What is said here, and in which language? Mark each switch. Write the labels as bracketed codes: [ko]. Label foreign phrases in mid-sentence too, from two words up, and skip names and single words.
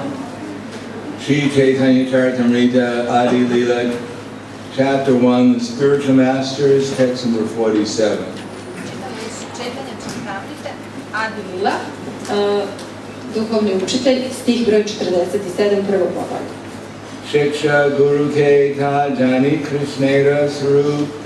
[en] Shri Caitanya Caritamrta Adi-Lila Chapter 1 The Spiritual Masters Text number 47 [sr] Caitanya Caritamrta Adi-Lila Duhovni učitelj, stih broj 47, prvo poglavlje. [bn] শিক্ষা গুরু কে ত জানি কৃষ্ণের স্বরূপ